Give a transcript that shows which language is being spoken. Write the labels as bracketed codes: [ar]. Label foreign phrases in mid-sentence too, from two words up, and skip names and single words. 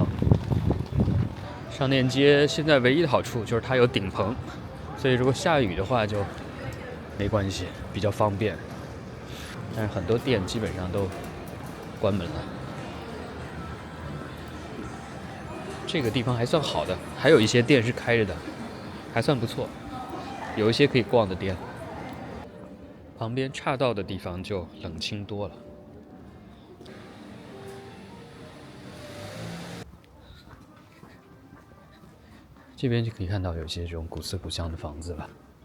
[zh] 商店街現在唯一的好處就是它有頂棚，所以如果下雨的話就沒關係，比較方便。但是很多店基本上都關門了。這個地方還算好的，還有一些店是開着的，還算不錯，有一些可以逛的店。旁邊岔道的地方就冷清多了。這邊就可以看到有些這種古色古香的房子了。